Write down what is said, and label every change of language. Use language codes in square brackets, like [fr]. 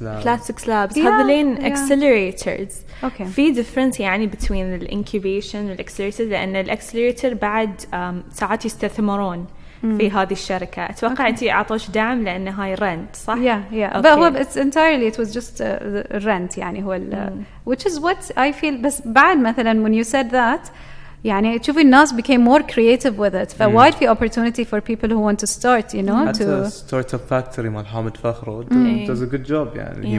[en] flat six labs هذولين accelerators. [ar] في difference يعني between the incubation والaccelerator لأن الaccelerator بعد ساعات يستثمرون في هذه الشركة. أتوقع أنتي عطوش دعم لأنه هاي rent صح؟ [en] but هو it's entirely it was just rent يعني هو which is what I feel. [ar] بس بعد مثلا [en] when you said that يعني [ar] تشوفي الناس [en] became more creative with it. [ar] فوايد في [en] opportunity for people who want to start to start up factory مال حامد فخر does a good job يعني.